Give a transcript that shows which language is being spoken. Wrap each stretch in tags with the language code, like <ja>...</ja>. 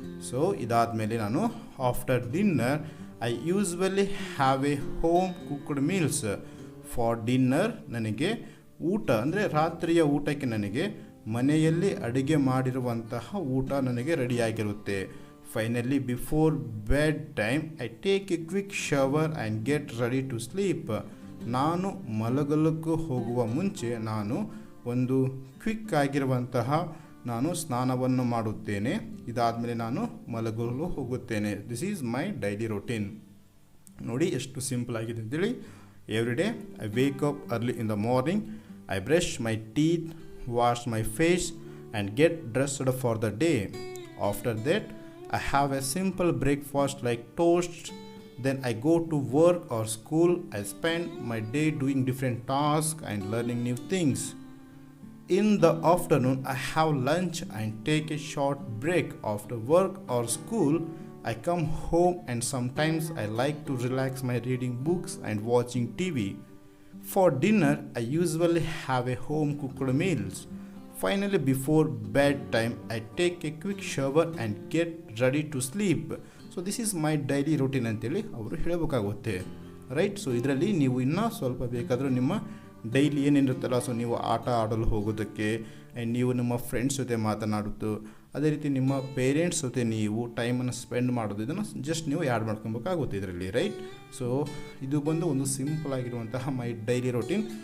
<kn>So ಇದಾದಮೇಲೆ ನಾನು</kn> <en>After dinner I usually have a home cooked meals.</en> <kn>For dinner ನನಗೆ ಊಟ ಅಂದರೆ ರಾತ್ರಿಯ ಊಟಕ್ಕೆ ನನಗೆ ಮನೆಯಲ್ಲಿ ಅಡುಗೆ ಮಾಡಿರುವಂತಹ ಊಟ ನನಗೆ ರೆಡಿಯಾಗಿರುತ್ತೆ.</kn> <en>Finally, before bed time, I take a quick shower and get ready to sleep.</en> <kn>ನಾನು ಮಲಗಲಿಕ್ಕೆ ಹೋಗುವ ಮುಂಚೆ ನಾನು ಒಂದು ಕ್ವಿಕ್ ಆಗಿರುವಂತಹ ನಾನು ಸ್ನಾನವನ್ನು ಮಾಡುತ್ತೇನೆ. ಇದಾದಮೇಲೆ ನಾನು ಮಲಗಲು ಹೋಗುತ್ತೇನೆ.</kn> <en>This is my daily routine.</en> <kn>ನೋಡಿ ಎಷ್ಟು ಸಿಂಪಲ್ ಆಗಿದೆ ಅಂತೇಳಿ.</kn> <en>Every day I wake up early in the morning. I brush my teeth, wash my face and get dressed for the day. After that I have a simple breakfast like toast. Then I go to work or school. I spend my day doing different tasks and learning new things. In the afternoon, I have lunch and take a short break. After work or school, I come home and sometimes I like to relax by reading books and watching TV. For dinner, I usually have a home cooked meals. Finally, before bedtime, I take a quick shower and get ready to sleep. So this is my daily routine</en> <kn>ಅಂತೇಳಿ ಅವರು ಹೇಳಬೇಕಾಗುತ್ತೆ,</kn> <en>Right?</en> <kn>So ಇದರಲ್ಲಿ ನೀವು ಇನ್ನೂ ಸ್ವಲ್ಪ ಬೇಕಾದರೂ ನಿಮ್ಮ daily ಏನೇನಿರುತ್ತಲ್ಲ, so ನೀವು ಆಟ ಆಡಲು ಹೋಗೋದಕ್ಕೆ ಆ್ಯಂಡ್ ನೀವು ನಿಮ್ಮ ಫ್ರೆಂಡ್ಸ್ ಜೊತೆ ಮಾತನಾಡೋದು, ಅದೇ ರೀತಿ ನಿಮ್ಮ ಪೇರೆಂಟ್ಸ್ ಜೊತೆ ನೀವು ಟೈಮನ್ನು ಸ್ಪೆಂಡ್ ಮಾಡೋದು, ಇದನ್ನು ಜಸ್ಟ್ ನೀವು ಆ್ಯಡ್ ಮಾಡ್ಕೊಬೇಕಾಗುತ್ತೆ ಇದರಲ್ಲಿ, ರೈಟ್? ಸೊ ಇದು ಬಂದು ಒಂದು ಸಿಂಪಲ್ ಆಗಿರುವಂತಹ ಮೈ ಡೈಲಿ ರೂಟೀನ್.</kn>